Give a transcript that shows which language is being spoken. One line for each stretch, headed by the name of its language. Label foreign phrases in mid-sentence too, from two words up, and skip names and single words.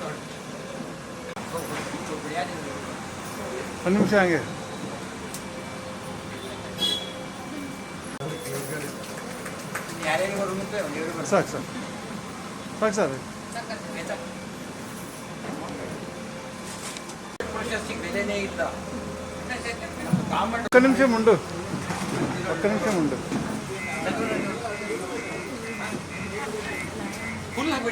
Kannada: ಒಂದು ನಿಮಿಷ ಹಂಗೆ ಯಾರ್ಯಾರಿಗೆ ಬರೋದಂತೆ ಸಾಕು ಸರ್ ಸಾಕು ಸರ್ ಪ್ರಶಸ್ತಿಗೆ ಬೆಲೆನೇ ಇಲ್ಲ
Telugu: ఒక్క నిమిషం ఉండు
Kannada: ಫುಲ್ ಹಾಕ್ಬಿಡಿ